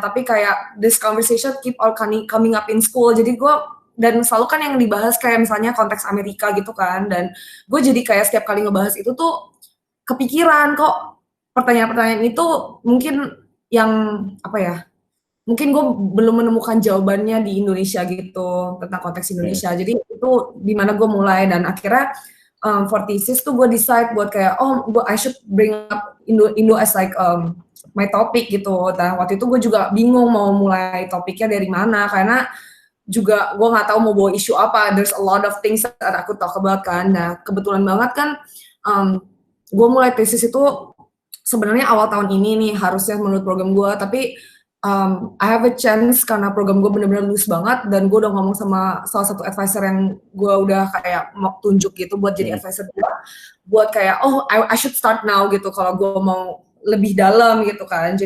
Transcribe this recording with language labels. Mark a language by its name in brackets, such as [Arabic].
[Indonesian] Tapi kayak [English] this conversation keep on coming up in school. [Indonesian] Jadi gue dan selalu kan yang dibahas kayak misalnya konteks Amerika gitu kan. Dan gue jadi kayak setiap kali ngebahas itu tuh kepikiran kok pertanyaan-pertanyaan itu mungkin yang apa ya, mungkin gue belum menemukan jawabannya di Indonesia gitu tentang konteks Indonesia. Jadi itu di mana gue mulai dan akhirnya [English] for thesis [Indonesian] tuh gue decide buat kayak [English] I should bring up Indo as like my topic [Indonesian] gitu. Nah waktu itu gue juga bingung mau mulai topiknya dari mana karena juga gue nggak tahu mau bawa isu apa. [English] There's a lot of things that aku talk about kan. [Indonesian] Nah kebetulan banget kan gue mulai tesis itu sebenarnya awal tahun ini nih harusnya menurut program gue, tapi [English] I have a chance [Indonesian] karena program gue bener-bener lulus banget dan gue udah ngomong sama salah satu advisor yang gue udah kayak mau tunjuk gitu buat jadi advisor gue, buat kayak [English] I should start now [Indonesian] gitu kalau gue mau lebih dalam gitu kan.